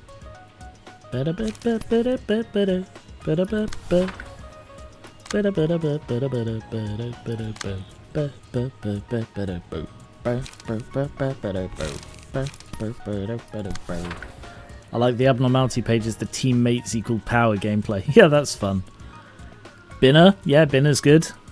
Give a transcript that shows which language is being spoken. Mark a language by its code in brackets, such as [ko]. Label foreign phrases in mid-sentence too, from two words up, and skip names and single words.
[en] Ba-da-ba-ba-ba-da-ba-ba-da, ba-da-ba-ba. I like the abnormality pages, the teammates equal power gameplay. Yeah, that's fun. Binner? Yeah, Binner's good.